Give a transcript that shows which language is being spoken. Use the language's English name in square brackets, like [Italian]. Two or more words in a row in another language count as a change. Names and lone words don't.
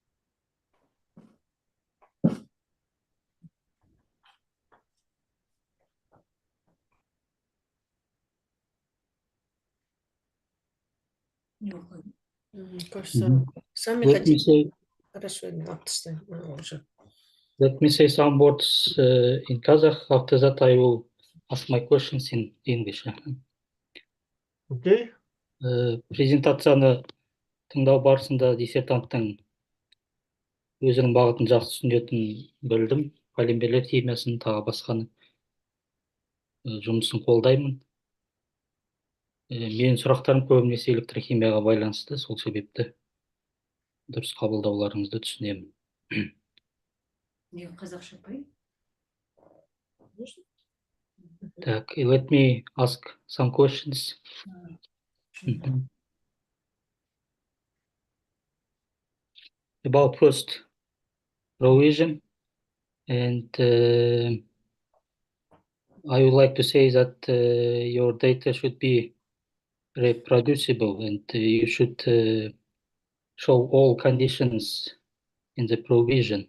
[English] Let me say some words in Kazakh. After that, I will ask my questions in English. Okay. [Kazakh] Презентацияны тыңдау барысында диссертанттың өзінің бағытын жақсы түсінетінін білдім. Полимерлер химиясын, тағы басқаны жұмысын қолдаймын. Менің сұрақтарым көбінесе электрохимияға байланысты, сол себепті дұрыс қабылдауларыңызды түсінемін. Қазақша айтпай? Так, [English] let me ask some questions. About first provision, and I would like to say that your data should be reproducible, and you should show all conditions in the provision.